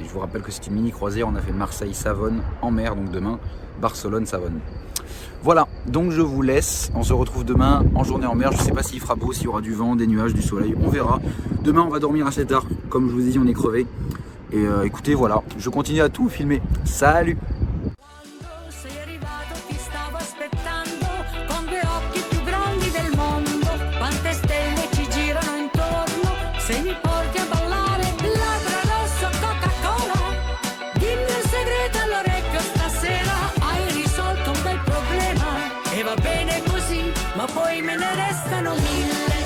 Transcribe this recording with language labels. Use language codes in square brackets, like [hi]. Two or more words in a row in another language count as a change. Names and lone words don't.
[fr] Je vous rappelle que c'est une mini croisière, on a fait Marseille-Savone en mer, donc demain Barcelone-Savone. Voilà, donc je vous laisse, on se retrouve demain en journée en mer. Je ne sais pas s'il fera beau, s'il y aura du vent, des nuages, du soleil, on verra. Demain on va dormir assez tard, comme je vous ai dit on est crevé. Et écoutez, voilà, je continue à tout filmer. Salut! [it] Sei arrivato ti stavo aspettando con due occhi più grandi del mondo, quante stelle ci girano intorno, se mi porti a ballare labbra rosso Coca-Cola, dimmi un segreto all'orecchio stasera, hai risolto un bel problema e va bene così, ma poi me ne restano mille.